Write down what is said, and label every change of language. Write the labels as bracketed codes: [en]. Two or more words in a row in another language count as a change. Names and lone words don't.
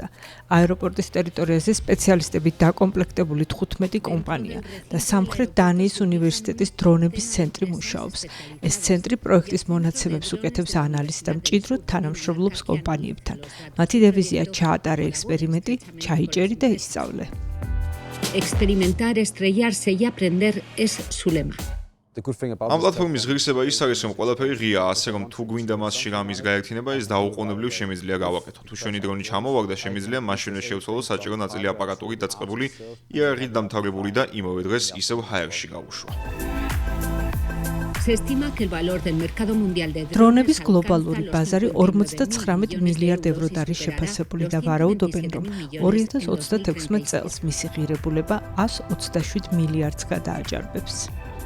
[ka] აეროპორტის ტერიტორიაზე სპეციალისტებით დაკომპლექტებული 15 კომპანია და სამხრეთ დანიის უნივერსიტეტის დრონების ცენტრი მუშაობს. ეს ცენტრი პროექტის მონაცემებს უკეთებს ანალიზს და მჭიდროდ თანამშრომლობს კომპანიებთან. მათი დევიზია ჩაატარე ექსპერიმენტი, ჩაიჭერი და ისწავლე. [es] Experimentar, estrellarse y aprender es su lema. [ka] ამ პლატფორმის ღირსება ის არის, რომ ყველაფერი ღია, ასე რომ თუ გვინდა მასში რამის გაერთიანება, ის დაუყოვნებლივ შემიძლია გავაკეთოთ. თუ ჩვენი დრონი ჩამოვაგდა, შემიძლია მაშინვე შევცვალოთ საჭირო ნაწილი აპარატურით დაწყებული, იარაღით დამთავრებული და იმავე დღეს ისევ ჰაერში გავუშვა. დრონების გლობალური ბაზარი 49 მილიარდ ევროდ არის შეფასებული და ვარაუდობენ, რომ 2036 წელს მისი ღირებულება 127 მილიარდს გადააჭარბებს.